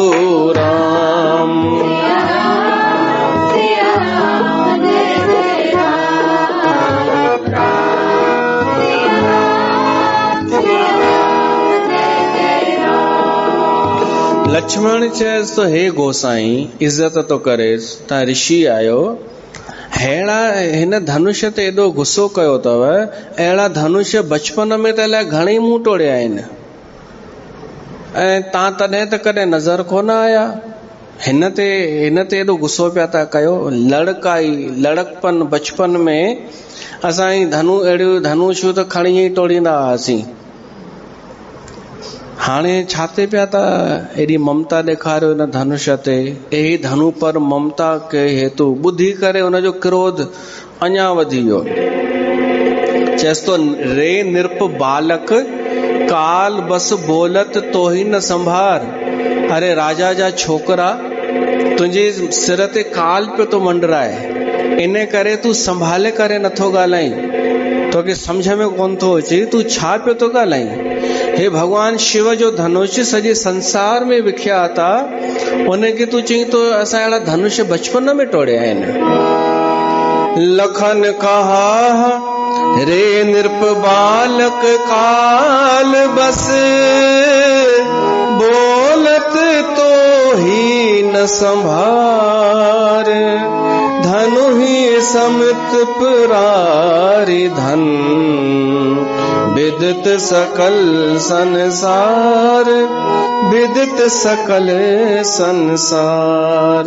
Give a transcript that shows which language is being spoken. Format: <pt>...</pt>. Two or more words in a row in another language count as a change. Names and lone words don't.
<sd>राम लक्ष्मण चएसि तो हे गोसाई इज्जत तो करेसि, तव्हां ऋषि आहियो, अहिड़ा हिन धनुष ते एॾो गुस्सो कयो अथव, अहिड़ा धनुष बचपन में त अलाए घणेई मूं टोड़िया आहिनि, ऐं तव्हां तॾहिं त कॾहिं नज़र कोन आया। हिन ते एॾो गुस्सो पिया था कयो। लड़कपन बचपन में असां अहिड़ियूं धनुषूं त खणी ई टोड़ींदा हुआसीं। हाणे छा ते पिया था एॾी ममता ॾेखारियो हिन धनुष ते?</sd> <awa>एही धनु पर ममता के हेतु</awa> <sd>ॿुधी करे हुनजो क्रोध अञा वधी वियो। चएसि तो</sd> <awa>रे निरप बालक काल बस बोलत तो ही न संभार।</awa> <sd>अरे राजा जा छोकरा, तुंहिंजे सिर ते काल पियो तो मंडराए, इन करे तू संभाले करे नथो ॻाल्हाई, तोखे सम्झ में कोन थो अचे तू छा पियो तो ॻाल्हाई। हे भगवान शिव जो धनुष सॼे संसार में विख्यात आहे, उनखे तू चई तो असां अहिड़ा धनुष बचपन में टोड़िया आहिनि।</sd> <awa>लखन कहा रे नृप बालक काल बस, बोलत तो ही न संभार। धनु ही समित पुरारी धन, विदित सकल संसार, विदित सकल संसार।</awa>